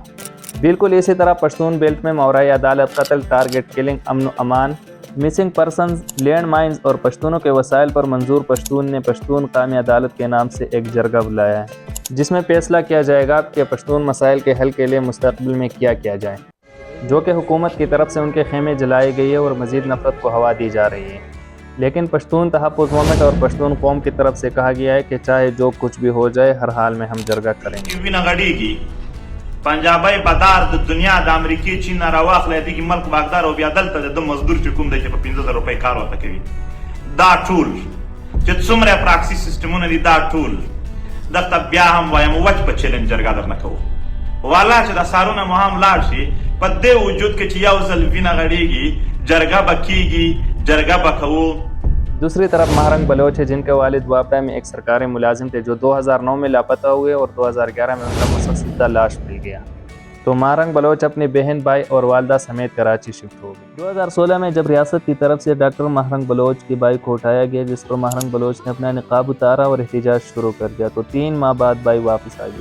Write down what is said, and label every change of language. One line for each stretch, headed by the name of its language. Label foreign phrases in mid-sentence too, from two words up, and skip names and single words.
Urdu: بالکل اسی طرح پشتون بیلٹ میں ماورائے عدالت قتل،
English: target killing,
Urdu: امن و امان،
English: missing persons, land mines
Urdu: اور پشتونوں کے وسائل پر منظور پشتون نے پشتون قومی عدالت کے نام سے ایک جرگہ بلایا ہے، جس میں فیصلہ کیا جائے گا کہ پشتون مسائل کے حل کے لیے مستقبل میں کیا جائے، جو کہ حکومت کی طرف سے ان کے خیمے جلائے گئی ہے اور مزید نفرت کو ہوا دی جا رہی ہے۔ لیکن پشتون تحفظ موومنٹ اور پشتون قوم کی طرف سے کہا گیا ہے کہ چاہے جو کچھ بھی ہو جائے، ہر حال میں ہم جرگہ کریں گے۔
Pashto: پنجابی بدار د دنیا د امریکای چین نه راواخلې دغه ملک باغدار او بیا دلته د مزدور چې کوم دی چې په 15000 روپۍ کار ورته کوي، دا ټول چې څومره پراکسي سیستمونه دي، دا ټول دلته بیا هم وایم وچ په چیلنج جرګه درنه کوو، والا چې د سارونه مو هم لاړ شي په دې وجود کې چې یو ځل وینه غړېږي، جرګه به کېږي، جرګه به کوو۔
Urdu: دوسری طرف مہرنگ بلوچ ہے، جن کے والد واپڈا میں ایک سرکاری ملازم تھے، جو 2009 میں لاپتہ ہوئے اور 2011 میں ان کا مسودہ لاش مل گیا، تو مہرنگ بلوچ اپنی بہن، بھائی اور والدہ سمیت کراچی شفٹ ہو گئے۔ 2016 میں جب ریاست کی طرف سے ڈاکٹر مہرنگ بلوچ کی بائک کو اٹھایا گیا، جس پر مہرنگ بلوچ نے اپنا نقاب اتارا اور احتجاج شروع کر دیا، تو 3 ماہ بعد بائک واپس آ گیا۔